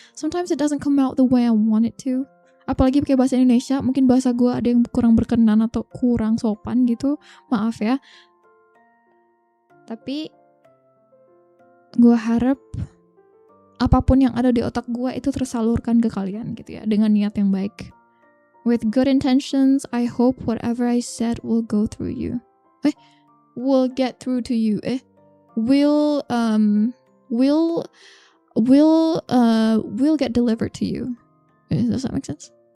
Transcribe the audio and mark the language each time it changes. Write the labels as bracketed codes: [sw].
[en] Sometimes it doesn't come out the way I want it to. [id] Apalagi pakai bahasa Indonesia, mungkin bahasa gue ada yang kurang berkenan atau kurang sopan gitu. Maaf ya. Tapi gue harap apapun yang ada di otak gue itu tersalurkan ke kalian gitu ya, dengan niat yang baik. [en] With good intentions, I hope whatever I said will go through you. Will get through to you. Will get delivered to you. Does that make sense?